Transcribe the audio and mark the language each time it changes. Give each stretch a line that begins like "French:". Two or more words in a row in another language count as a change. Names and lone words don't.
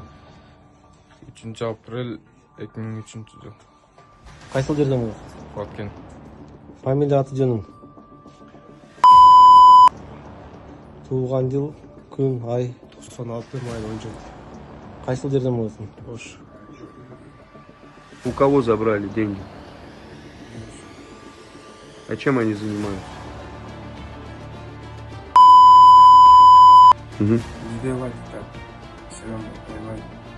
Kyrgyz: 3 апрель 2003 жыл. Кайсыл жерден бул? Баткен. Фамилия, аты жөнүң. Туулган жыл, күн, ай. 96 май 10. Кайсыл жерден болосуң? Ош.
Russian: У кого забрали деньги? А чем они занимаются? Сделать так. Все равно, понимаете.